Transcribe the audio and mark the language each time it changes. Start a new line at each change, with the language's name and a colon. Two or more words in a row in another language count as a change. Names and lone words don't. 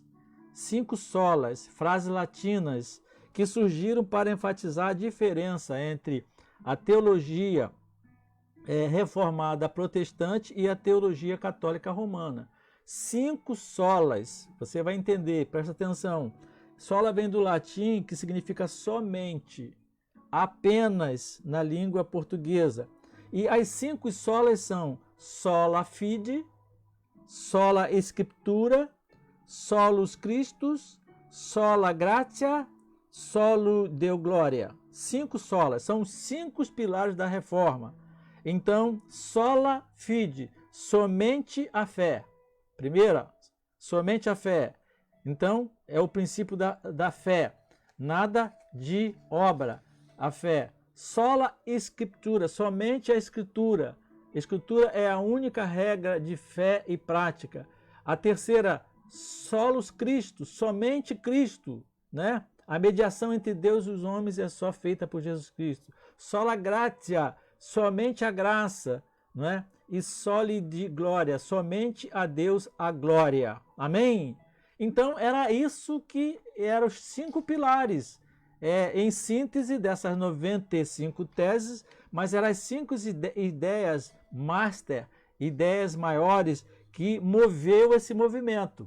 Portuguese: 5 solas, frases latinas, que surgiram para enfatizar a diferença entre a teologia reformada protestante e a teologia católica romana. 5 solas, você vai entender, presta atenção. Sola vem do latim, que significa somente, apenas na língua portuguesa. E as 5 solas são
Latin: sola fide, sola scriptura, solus Christus, sola gratia, solo deo gloria.
Portuguese: 5 solas, são os 5 pilares da reforma. Então,
Latin: sola fide,
Portuguese: somente a fé. Primeira, somente a fé. Então, é o princípio da fé, nada de obra, a fé.
Latin: Sola scriptura,
Portuguese: somente a escritura. Escritura é a única regra de fé e prática. A terceira,
Latin: solus Christo,
Portuguese: somente Cristo, né? A mediação entre Deus e os homens é só feita por Jesus Cristo.
Latin: Sola gratia,
Portuguese: somente a graça, não é? E
Latin: soli de glória,
Portuguese: somente a Deus a glória. Amém? Então, era isso que eram os 5 pilares, em síntese dessas 95 teses, mas eram as 5 ideias master, ideias maiores, que moveu esse movimento.